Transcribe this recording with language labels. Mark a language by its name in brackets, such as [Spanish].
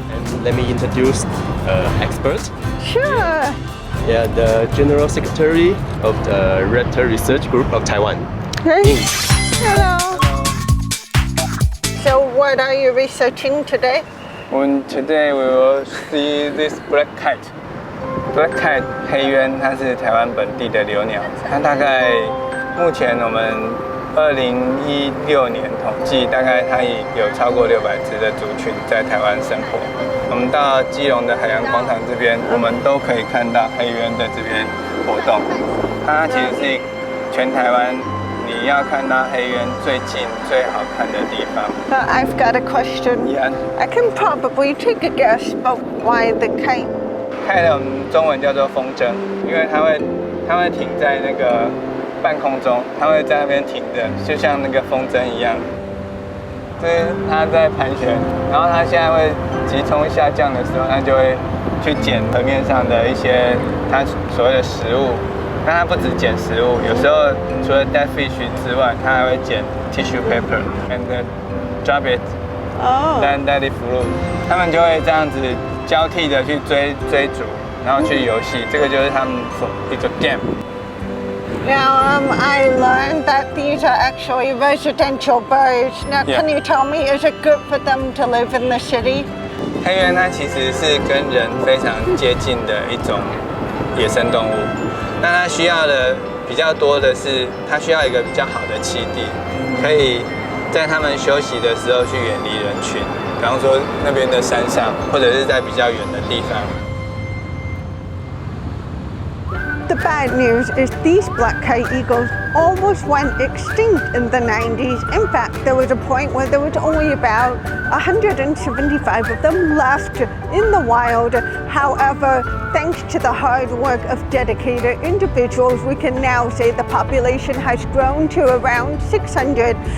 [English] And let me introduce expert. Sure. Yeah, the General Secretary of the Reptile Research Group of Taiwan. Hey. Ying. Hello. So what are you researching today? Today we will see this black kite. [Chinese] Black kite 黑鸢，它是台湾本地的留鸟。它大概目前我们2016年统计，大概它已有超过600只的族群在台湾生活。我们到基隆的海洋广场这边，我们都可以看到黑鸢在这边活动。它其实是全台湾你要看到黑鸢最近最好看的地方。 [English] I've got a question. Yeah. I can probably take a guess, but why the kite? [Chinese] Kite 我们中文叫做风筝，因为它会停在那个半空中，它会在那边停着，就像那个风筝一样。这是它在盘旋，然后它现在会急冲下降的时候，它就会去捡河面上的一些它所谓的食物。但它不只捡食物，有时候除了 [English] dead fish [Chinese] 之外，它还会捡 [English] tissue paper and drop it Oh. that is fruit。 [Chinese] 他们就会这样子交替的去追逐，然后去游戏，这个就是他们一个 game。 [English] Now, I learned that these are actually residential birds. Now, Yeah. can you tell me, is it good for them to live in the city? [Chinese] 黑鸢它其实是跟人非常接近的一种野生动物，那它需要的比较多的是，它需要一个比较好的栖地，可以在它们休息的时候去远离人群，比方说那边的山上，或者是在比较远的地方。 [English] The bad news is these black kite eagles almost went extinct in the 90s. In fact, there was a point where there was only about 175 of them left in the wild. However, thanks to the hard work of dedicated individuals, we can now say the population has grown to around 600.